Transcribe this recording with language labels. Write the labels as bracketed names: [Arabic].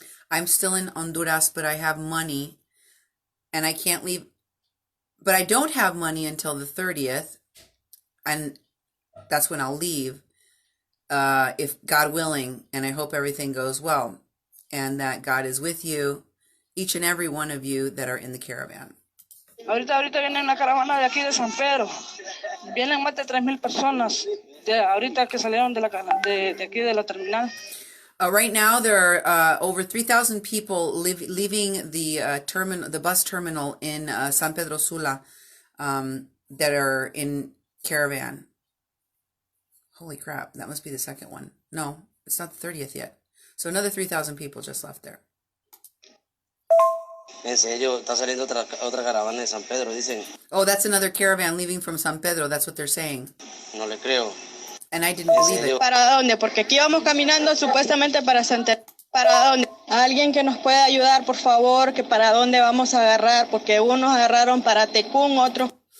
[English] I'm still in Honduras, but I have money and I can't leave. But I don't have money until the 30th, and that's when I'll leave, if God willing, and I hope everything goes well and that God is with you, each and every one of you that are in the caravan. [Spanish] Ahorita viene una caravana de aquí de San Pedro. Vienen más de 3,000 personas ahorita que salieron de aquí de la terminal. [English] Right now, there are over 3,000 people leaving the bus terminal in San Pedro Sula that are in caravan. Holy crap, that must be the second one. No, it's not the 30th yet. So another 3,000 people just left there. [Spanish] En serio, está saliendo otra caravana de San Pedro, dicen. [English] Oh, that's another caravan leaving from San Pedro. That's what they're saying. [Spanish] No le creo. [English] And I didn't believe it. [Spanish] ¿Para dónde? Porque aquí vamos caminando supuestamente para Santa... ¿Para dónde? Alguien que nos pueda ayudar, por favor, que para dónde vamos a agarrar, porque unos agarraron para Tecún, otros...